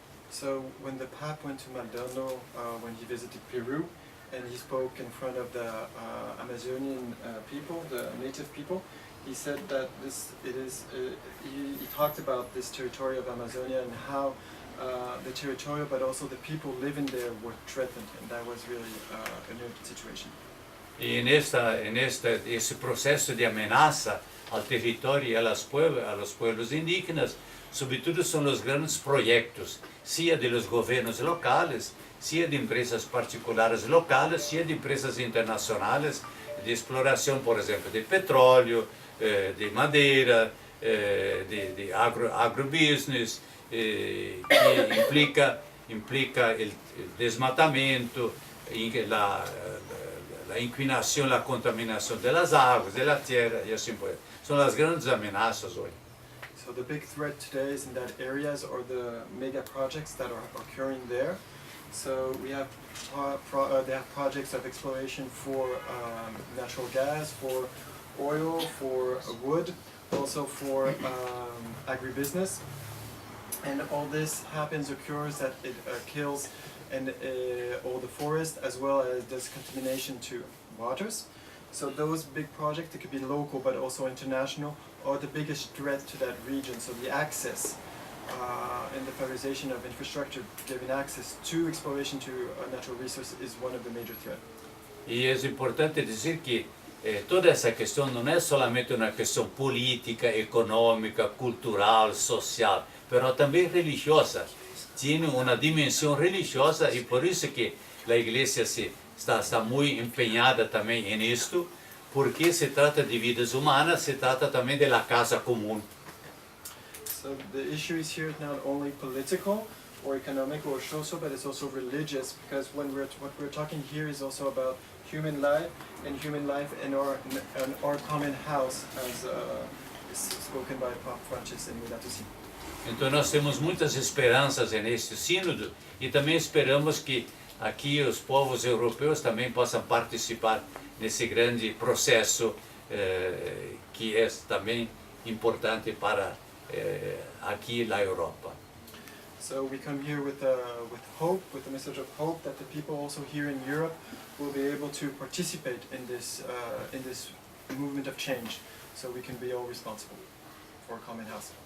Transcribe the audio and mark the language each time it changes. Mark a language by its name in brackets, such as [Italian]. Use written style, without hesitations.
[English] So when the Pope went to Maldonado, when he visited Peru, and he spoke in front of the Amazonian people, the native people, he said that he talked about this territory of Amazonia and how the territorial but also the people living there were threatened, and that was really an urgent situation. [Spanish] Y en ese proceso de amenaza al territorio y a los pueblos indígenas, sobre todo son los grandes proyectos, sea de los gobiernos locales, sea de empresas particulares locales, sea de empresas internacionales, de exploración, por ejemplo, de petróleo, de madera, de agrobusiness, que implica el desmatamiento, la inclinación, la contaminación de las aguas, de la tierra y así pues. Son las grandes amenazas hoy. [English] So the big threat today is in that areas or the mega projects that are occurring there. So we have they have projects of exploration for natural gas, for oil, for wood, also for agribusiness. And all this occurs that it kills all the forest as well as does contamination to waters. So those big projects, it could be local but also international, are the biggest threat to that region. So the access and the prioritization of infrastructure, giving access to exploration to natural resources is one of the major threats. [Spanish] Y es importante decir que toda esa cuestión no es solamente una cuestión política, económica, cultural, social, pero también religiosa. Tiene una dimensión religiosa y por eso que la iglesia está muy empeñada también en esto, porque se trata de vidas humanas, se trata también de la casa común. [English] So the issue is here not only political or economic or social, but it's also religious, because what we're talking here is also about human life in our common house, as is spoken by Pope Francis in Emeritus. [Portuguese] Então nós temos muitas esperanças neste sínodo e também esperamos que aqui os povos europeus também possam participar nesse grande processo que é também importante para aqui na Europa. [English] So we come here with hope, with the message of hope that the people also here in Europe will be able to participate in this movement of change, so we can be all responsible for a common house.